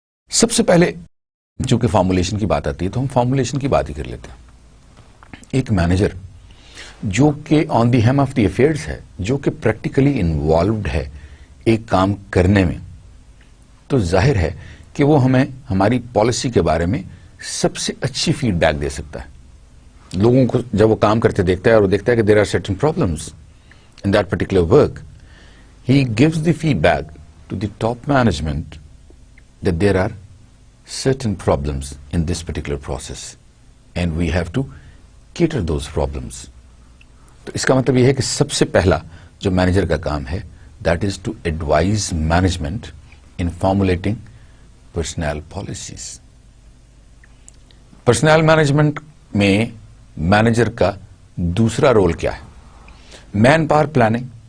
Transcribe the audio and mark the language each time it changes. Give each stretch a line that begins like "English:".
Urdu: سب سے پہلے چونکہ فارمولیشن کی بات آتی ہے تو ہم فارمولیشن کی بات ہی کر لیتے ہیں. ایک مینیجر جو کہ
English: on the helm of the affairs
Urdu: ہے, جو کہ پریکٹیکلی انوالوڈ ہے ایک کام کرنے میں, تو ظاہر ہے کہ وہ ہمیں ہماری پالیسی کے بارے میں سب سے اچھی فیڈ بیک دے سکتا ہے. لوگوں کو جب وہ کام کرتے دیکھتا ہے اور وہ دیکھتا ہے کہ
English: There are certain problems in that particular work, he gives the feedback to the top management that there are certain problems in this particular process and we have to cater those problems.
Urdu: تو اس کا مطلب یہ ہے کہ سب سے پہلا جو manager کا کام ہے
English: that is to advise management in formulating personnel policies.
Urdu: Personnel management میں مینیجر کا دوسرا رول کیا ہے؟ Man power planning.